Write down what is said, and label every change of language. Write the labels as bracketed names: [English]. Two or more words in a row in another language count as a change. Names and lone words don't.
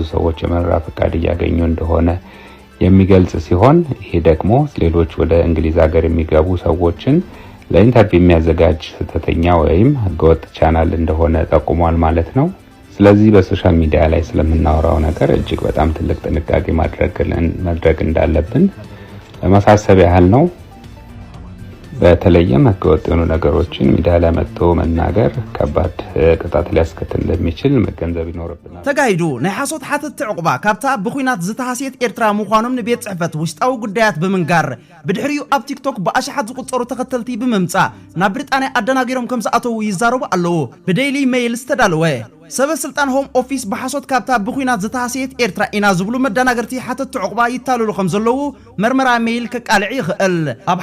[Amharic] ሰዎች የመኖሪያ ፍቃድ እያገኙ እንደሆነ የሚገልጽ ሲሆን ይሄ ደግሞ ሌሎች ወደ እንግሊዝ ሀገር የሚገቡ ሰዎችን ለኢንተርቪው የሚያዘጋጅ ስተተኛ ወይም ህገወጥ ቻናል እንደሆነ ጠቁሟል ማለት ነው። ስለዚህ በሶሻል ሚዲያ ላይ ስለምናወራው ነገር እጅግ በጣም ትልቅ ጥንቃቄ ማድረግ እንዳለብን ለማሳሰብ ያህል ነው። በተለይም ህገወጥ የሆኑ ነገሮችን ሚዲያ ላይ መጥቶ መናገር ከባድ ቅጣት ሊያስከትል እንደሚችል መገንዘብ ይኖርብናል። [Tigrinya] ተጋይዱ ናይ ሓሶት ሓተት ዕቁባ ካብታ ብኹናት ዝተሃስየት ኤርትራ ምዃኖም ንቤት ጽሕፈት ውሽጣዊ ጉዳያት ብምንጋር ብድሕሪኡ ኣብ ቲክቶክ ብኣሽሓት ዝቁፀሩ ተኸተልቲ ብምምጻእ ናብ ብሪጣንያ ኣደናጊሮም ከም ዝኣተዉ ይዛረቡ ኣለዉ። ብዴይሊ ሜይል ዝተዳለወ ሰበስልጣን ሆም ኦፊስ በሐሶት ካብታ ብኹናት ዝተሃስየት ኤርትራ ኢና ዝብሉ መደናገርቲ ሓተት ዕቁባ ይታለሉ ከም ዘለዉ መርመራ ሜይል ከቃልዕ ይኽእል። ኣብ